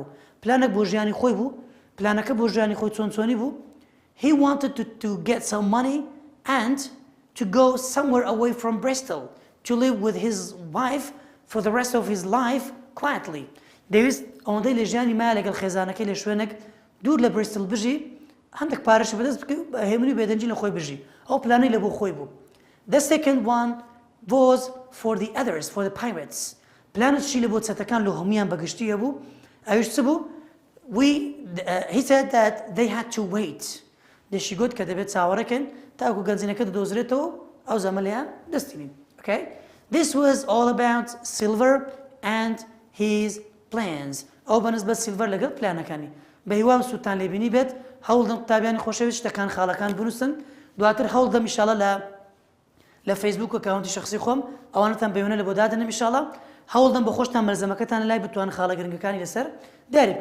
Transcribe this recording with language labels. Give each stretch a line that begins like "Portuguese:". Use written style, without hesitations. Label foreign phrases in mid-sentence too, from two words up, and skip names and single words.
Central Kurdish: پلانێک بۆ ژیانی خۆی بوو، پلانەکە بۆ ژیانی خۆی چۆنی بوو.
English: He wanted to get some money and to go somewhere away from Bristol to live with his wife for the rest of his life quietly.
Central Kurdish: دەویست ئەوەندەی لە ژیانی مایە لەگەڵ خێزانەکەی لە شوێنێک دوور لە بریستڵ بژی، هەندێک پارەش بەدەست بکەی هێمنی بێدەنجی لە خۆی بژی. ئەو پلانەی لە بۆ خۆی بوو.
English: The second one was for the others, for the pirates.
Central Kurdish: پلانت چی لە بۆ چەتەکان لە هەمویان بەگشتیە بوو. ئەویش چ بوو؟
English: He said that they had to wait.
Central Kurdish: دەشی گوت کە دەبێت چاوەڕێکن تاکو گەنجینەکە دۆزرێتەوە ئەو زەمەلیان دەستینین.
English: Okay? This was all about Silver and his plans.
Central Kurdish: ئەو بەنسبەت سیلڤەر لەگەڵ پلانەکانی. بە هیوام سووتان لێبینی بێت هەوڵدەم قوتابیانی خۆشەویست شتەکان خاڵەکان بنووسن. دواتر هەوڵدەم ئینشاڵڵا لە فەیسبوک ئەکاونتی شەخسی خۆم ئەوانتان بەوێنە لە بۆ دادەنم ئینشاڵڵا. هەوڵدەم بە خۆشتان مەرزەمەکەتان لای بتوان خاڵە گرنگەکانی لەسەر دیاری بکەم.